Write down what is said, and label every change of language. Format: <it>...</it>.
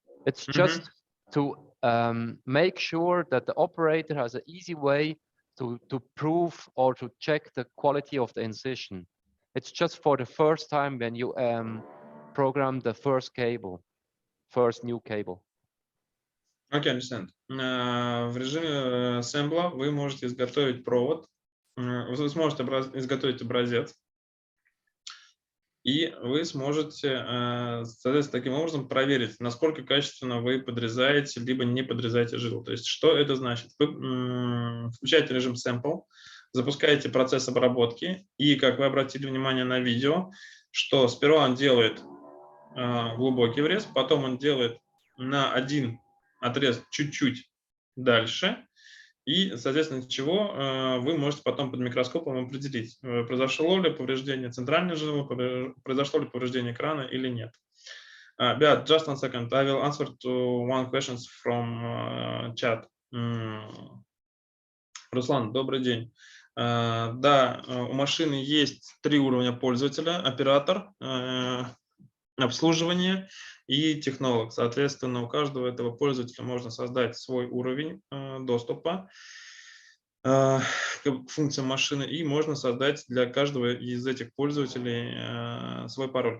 <en>It's just to make sure that the operator has an easy way to prove or to check the quality of the incision. It's just for the first time when you program the first new cable. Okay, understand.</en> <ru>В режиме assembler вы можете изготовить провод, вы сможете изготовить образец, и вы сможете, соответственно, таким образом проверить, насколько качественно вы подрезаете, либо не подрезаете жилу. То есть, что это значит? Вы включаете режим sample, запускаете процесс обработки, и, как вы обратили внимание на видео, что сперва он делает глубокий врез, потом он делает на один отрез чуть-чуть дальше, и, соответственно, чего вы можете потом под микроскопом определить, произошло ли повреждение центральной жилы, произошло ли повреждение крана или нет.</ru> <en>Beat, just 1 second, I will answer to one question from chat.</en> <ru>Руслан, добрый день. Да, у машины есть 3 уровня пользователя: оператор, обслуживание и технолог. Соответственно, у каждого этого пользователя можно создать свой уровень доступа к функциям машины, и можно создать для каждого из этих пользователей свой пароль.</ru>